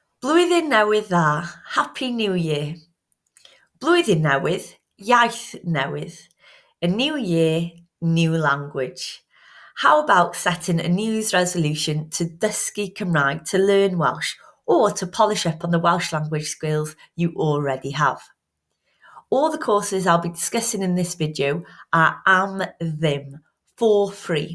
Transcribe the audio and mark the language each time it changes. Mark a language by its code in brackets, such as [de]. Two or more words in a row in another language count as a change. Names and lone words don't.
[cy] Blwyddyn newydd dda, [en] Happy New Year. [cy] Blwyddyn newydd, Iaith newydd. [en] A new year, new language. How about setting a New Year's resolution to [cy] dysgu Cymraeg, [en] to learn Welsh, or to polish up on the Welsh language skills you already have? All the courses I'll be discussing in this video are [cy] am ddim, [en] for free.